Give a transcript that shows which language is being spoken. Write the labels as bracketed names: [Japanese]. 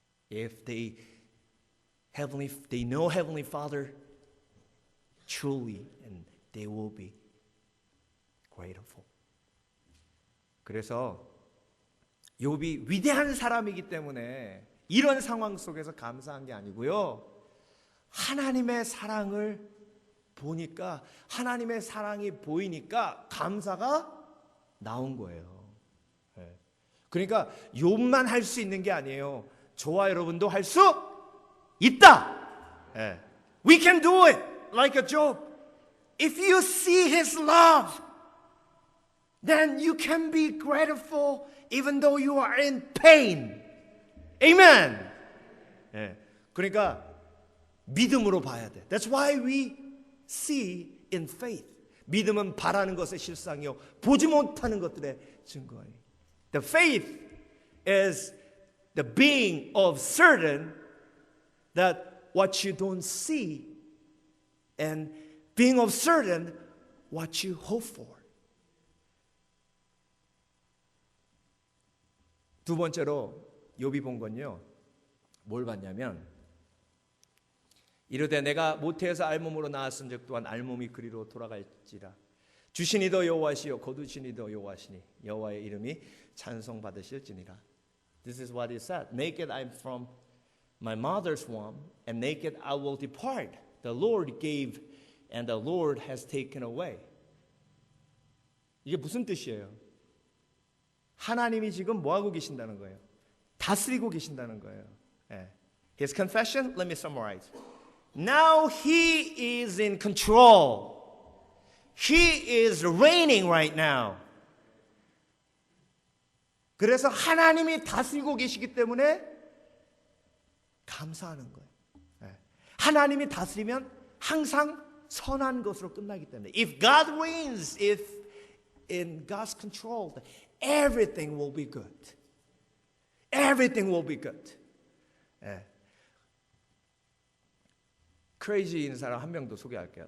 [English] If they know Heavenly Father truly, and they will be grateful. [Korean] 그래서 욥이 위대한 사람이기 때문에 이런 상황 속에서 감사한 게 아니고요, 하나님의 사랑을 보니까, 하나님의 사랑이 보이니까 감사가 나온 거예요. 네. 그러니까 욥만 할 수 있는 게 아니에요. 저와 여러분도 할 수 있다. [English] 네. We can do it like a Job. If you see His love, then you can be grateful even though you are in pain. [Korean] Amen. 네. 그러니까 믿음으로 봐야 돼. [English] That's why we see in faith. [Korean] 믿음은 바라는 것의 실상이요 보지 못하는 것들의 증거예요. [English] The faith is the being of certain that what you don't see, and being of certain what you hope for. [Korean] 두 번째로 욥이 본 건요, 뭘 봤냐면, 이르되 내가 모태에서 알몸으로 나왔은즉 또한 알몸이 그리로 돌아갈지라. 주시니도 여호와시요 거두시니도 여호와시니 여호와의 이름이 찬송받으실지니라. [English] This is what he said. Naked I am from my mother's womb, and naked I will depart. The Lord gave, and the Lord has taken away. [Korean] 이게 무슨 뜻이에요? 하나님이 지금 뭐 하고 계신다는 거예요? 다스리고 계신다는 거예요. 예. [English] His confession, let me summarize. Now he is in control. He is reigning right now. [Korean] 그래서 하나님이 다스리고 계시기 때문에 감사하는 거예요. 하나님이 다스리면 항상 선한 것으로 끝나기 때문에 [English] if God reigns, if in God's control, everything will be good. Everything will be good. [Korean] crazy인 사람 한 명 더 소개할게요.